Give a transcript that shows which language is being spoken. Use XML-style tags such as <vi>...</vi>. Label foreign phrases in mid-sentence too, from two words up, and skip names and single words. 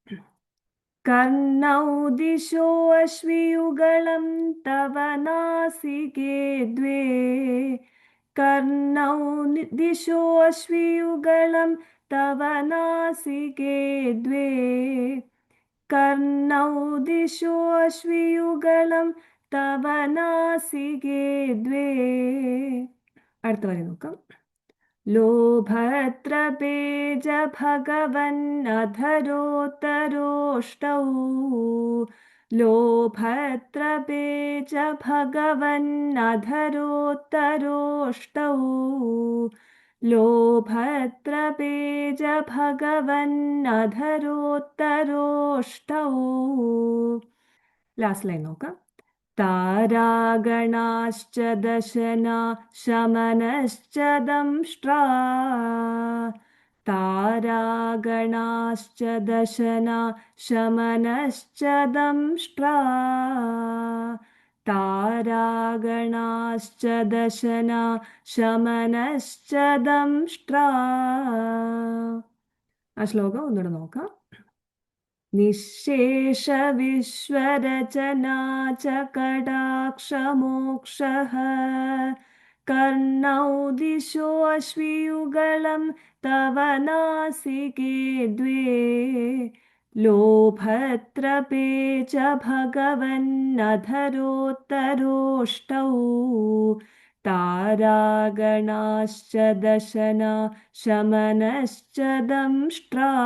<sa>കർണൗ ദിശോ അശ്വിയുഗളം തവ നാസികേ ദ്വേ കർണൗ ദിശോ അശ്വിയുഗളം തവ നാസികേ ദ്വേ കർണൗ ദിശോ അശ്വിയുഗളം തവ നാസികേ ദ്വേ.</sa> <ml>അടുത്ത വരി നോക്കാം.</ml> <sa>लोभत्रपे च भगवन्नधरोत्तरोष्टौ लोभत्रपे च भगवन्नधरोत्तरोष्टौ लोभत्रपे च भगवन्नधरोत्तरोष्टौ</sa> <en>last line</en> <sa>നോക്കാം. താരാഗണാശ്ച ദശന ശമനശ്ച ദംഷ്ട്രാ താരാഗണാശ്ച ദശന ശമനശ്ച ദംഷ്ട്രാ താരാഗണാശ്ച ദശന ശമനശ്ച ദംഷ്ട്രാ.</sa> <ml>ആ ശ്ലോകം ഒന്നുകൂടെ നോക്കാം.</ml> <sa>निःशेषविश्वरचना च कटाक्षमोक्षः कर्णौ दिशोऽश्वियुगलं तव नासिके द्वे लोभत्रपे च भगवन्नधरोत्तरोष्टौ तारागणाश्च दशना शमनश्च दंष्ट्रा.</sa>